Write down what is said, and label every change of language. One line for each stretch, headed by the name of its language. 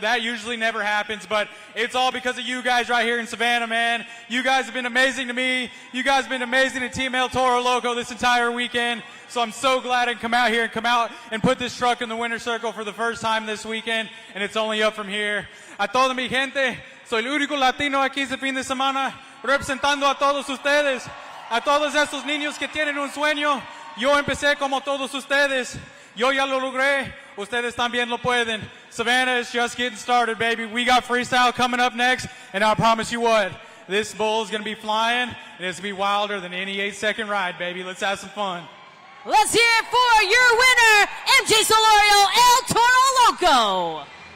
English: That usually never happens, but it's all because of you guys right here in Savannah, man. You guys have been amazing to me. You guys have been amazing to Team El Toro Loco this entire weekend. So I'm so glad I can come out here and put this truck in the winner's circle for the first time this weekend, and it's only up from here.
Spanish: A toda mi gente, soy el único latino aquí este fin de semana, representando a todos ustedes, a todos esos niños que tienen un sueño. Yo empecé como todos ustedes. Yo ya lo logré. Ustedes también lo pueden.
English: Savannah is just getting started, baby. We got freestyle coming up next, and I promise you what, this bull is going to be flying, and it's going to be wilder than any 8-second ride, baby. Let's have some fun. Let's hear it for your winner, MJ Solorio, El Toro Loco.